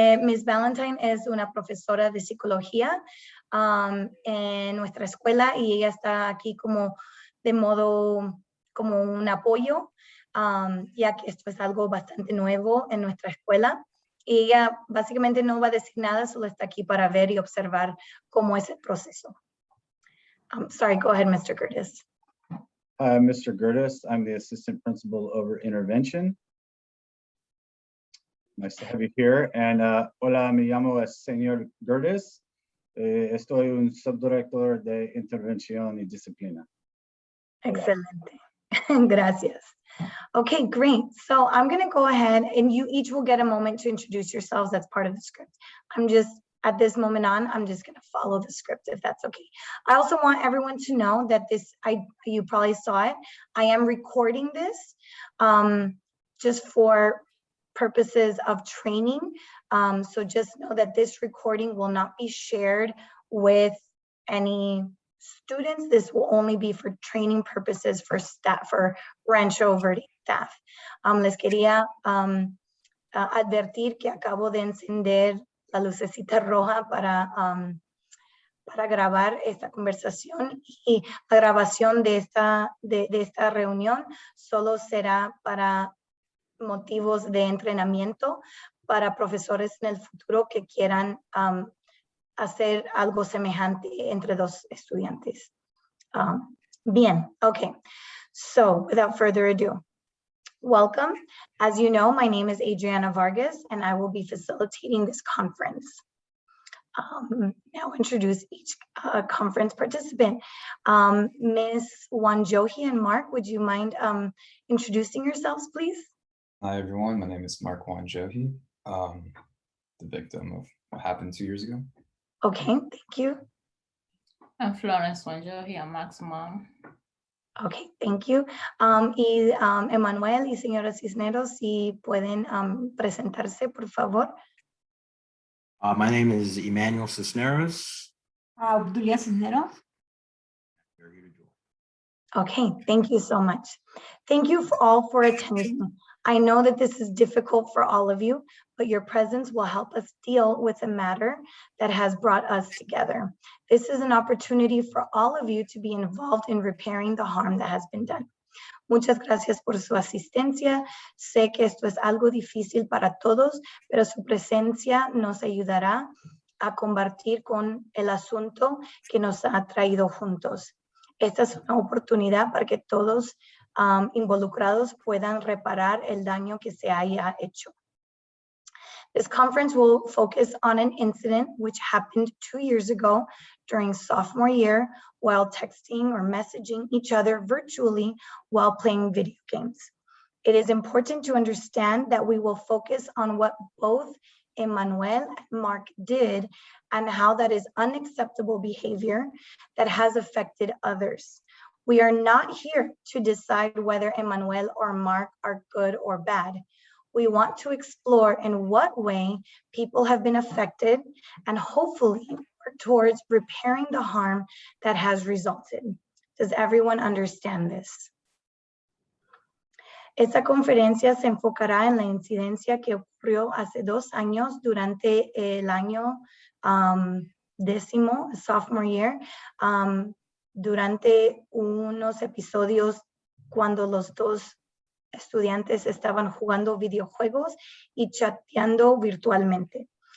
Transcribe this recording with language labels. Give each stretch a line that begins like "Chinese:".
Spanish: Miss Valentine es una profesora de psicología en nuestra escuela y ella está aquí como de modo, como un apoyo, ya que esto es algo bastante nuevo en nuestra escuela. Y ella básicamente no va a decir nada, solo está aquí para ver y observar cómo es el proceso.
English: Sorry, go ahead, Mr. Curtis. Mr. Curtis, I'm the assistant principal over intervention. Nice to have you here. And
Spanish: hola, me llamo el señor Curtis. Estoy un subdirector de intervención y disciplina. Excelente. Gracias.
English: Okay, great. So I'm going to go ahead and you each will get a moment to introduce yourselves. That's part of the script. At this moment on, I'm just going to follow the script if that's okay. I also want everyone to know that you probably saw it. I am recording this just for purposes of training. So just know that this recording will not be shared with any students. This will only be for training purposes for staff, for Rancho Verde staff.
Spanish: Les quería advertir que acabo de encender la lucecita roja para grabar esta conversación y la grabación de esta reunión solo será para motivos de entrenamiento para profesores en el futuro que quieran hacer algo semejante entre dos estudiantes. Bien,
English: okay. So without further ado, welcome. As you know, my name is Adriana Vargas and I will be facilitating this conference. Now introduce each conference participant. Ms. Wanjohi and Mark, would you mind introducing yourselves, please? Hi, everyone. My name is Mark Wanjohi, the victim of what happened 2 years ago. Okay, thank you. I'm Florence Wanjohi, I'm Mark's mom. Okay, thank you.
Spanish: Y Emanuel y señora Cisneros, si pueden presentarse, por favor.
English: My name is Emmanuel Cisneros. Obdulia Cisneros. Okay, thank you so much. Thank you all for attending. I know that this is difficult for all of you, but your presence will help us deal with a matter that has brought us together. This is an opportunity for all of you to be involved in repairing the harm that has been done.
Spanish: Muchas gracias por su asistencia. Sé que esto es algo difícil para todos, pero su presencia nos ayudará a combatir con el asunto que nos ha traído juntos. Esta es una oportunidad para que todos involucrados puedan reparar el daño que se haya hecho.
English: This conference will focus on an incident which happened 2 years ago during sophomore year while texting or messaging each other virtually while playing video games. It is important to understand that we will focus on what both Emmanuel and Mark did and how that is unacceptable behavior that has affected others. We are not here to decide whether Emmanuel or Mark are good or bad. We want to explore in what way people have been affected and hopefully work towards repairing the harm that has resulted. Does everyone understand this?
Spanish: Esta conferencia se enfocará en la incidencia que ocurrió hace 2 años durante el año décimo,
English: sophomore year,
Spanish: durante unos episodios cuando los dos estudiantes estaban jugando videojuegos y chateando virtualmente.